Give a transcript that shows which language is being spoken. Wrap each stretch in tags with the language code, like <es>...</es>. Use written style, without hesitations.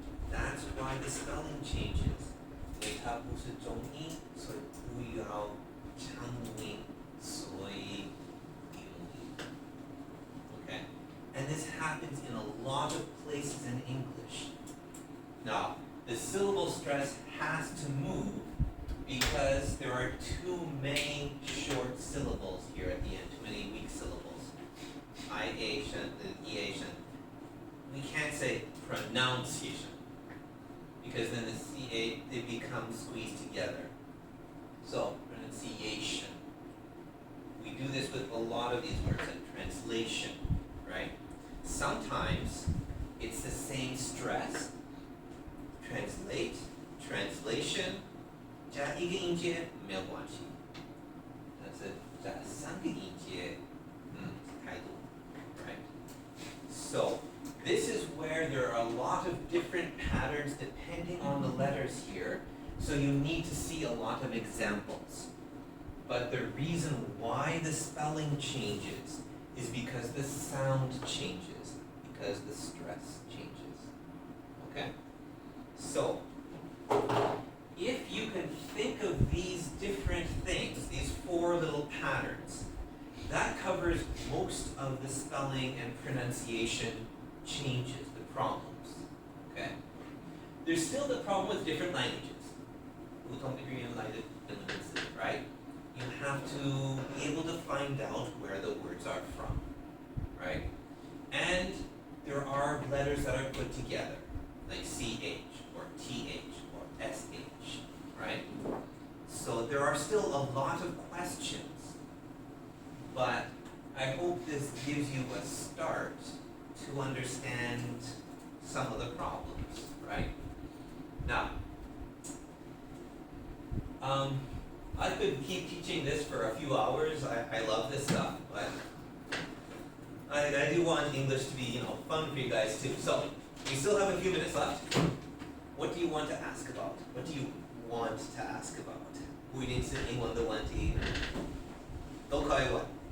<en>That's why the spelling changes.</en> <zh>因为它不是中音，所以不要强音，所以幼音。</zh> <en>Okay? And this happens in a lot of places in English. Now, the syllable stress has to move because there are too many short syllables here at the end, too many weak syllables. I-ation, the E-ation. We can't say pronunciation because then the CA, they become squeezed together. So, pronunciation. We do this with a lot of these words, like translation, right? Sometimes it's the same stress.</en> <zh>Translate, translation, 加一个音节没有关系，但是加三个音节，太多</zh> <en>right? So, this is where there are a lot of different patterns depending on the letters here, so you need to see a lot of examples. But the reason why the spelling changes is because the sound changes, because the stress changes. Okay? So, if you can think of these different things, these four little patterns, that covers most of the spelling and pronunciation changes, the problems. Okay? There's still the problem with different languages.</en> <zh>不同的语言来的文字,</zh> <en>right? You have to be able to find out where the words are from, right? And there are letters that are put together, like CH or TH or SH, right? So there are still a lot of questions, but I hope this gives you a start to understand some of the problems, right? Now, I could keep teaching this for a few hours. I love this stuff, but I do want English to be, fun for you guys too. So, we still have a few minutes left. What do you want to ask about? What do you want to ask about?</en> <zh>不一定是英文的问题，都可以问。</zh>